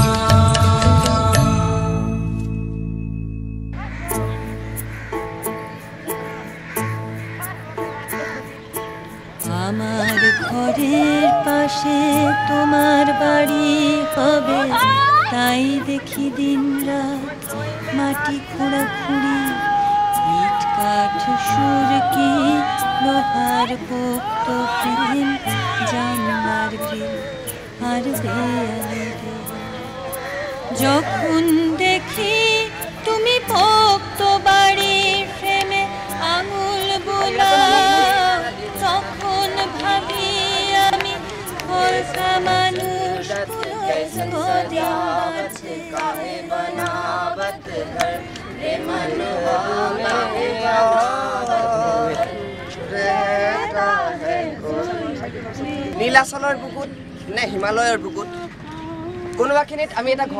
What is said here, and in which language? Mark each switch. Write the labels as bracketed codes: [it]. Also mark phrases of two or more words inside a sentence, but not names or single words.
[bn] আমার ঘরের পাশে তোমার বাড়ি হবে তাই দেখি দিন রাত মাটি খোঁড়াখুড়ি ইট কাঠ সুরকি লোহার পোক্ত ফ্রেম জানলার গ্রিল আর দেয়ালে যখন দেখি তুমি পোক্ত বাড়ির ফ্রেমে আঙুল বোলাও তখন ভাবি আমি ফলসা মানুষ [as] নীলাচলৰ বুকুত নে হিমালয়ৰ বুকুত কোনোবাখিনিত আমি এটা ঘৰ